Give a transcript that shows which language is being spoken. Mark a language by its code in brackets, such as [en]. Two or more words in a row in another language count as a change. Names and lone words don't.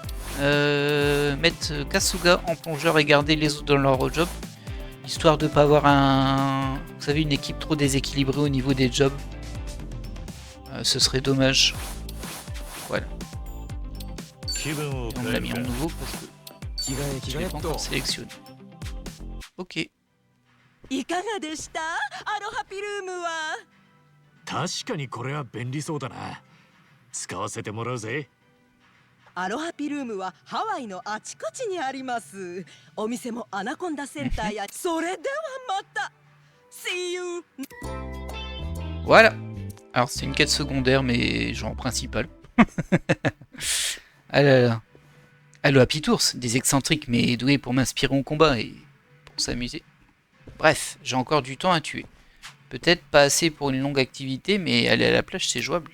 [fr] mettre Kasuga en plongeur et garder les autres dans leur job. Histoire de pas avoir un... Vous savez, une équipe trop déséquilibrée au niveau des jobs. Ce serait dommage. Voilà. Et on l'a mis en nouveau parce que je l'ai pas encore sélectionné. Ok. [ja] いかがでしたアロハピルームは。確かにこれは便利そうだな。使わせてもらうぜ。アロハピルームはハワイのあちこちにあります。お店もアナコンダセンターや。それではまた。 [en] See you. [fr] Voilà. Alors c'est une quête secondaire mais genre principale. Ah là là. Allo Happy Tours, des excentriques mais doués pour m'inspirer au combat et pour s'amuser. Bref, j'ai encore du temps à tuer. Peut-être pas assez pour une longue activité, mais aller à la plage c'est jouable.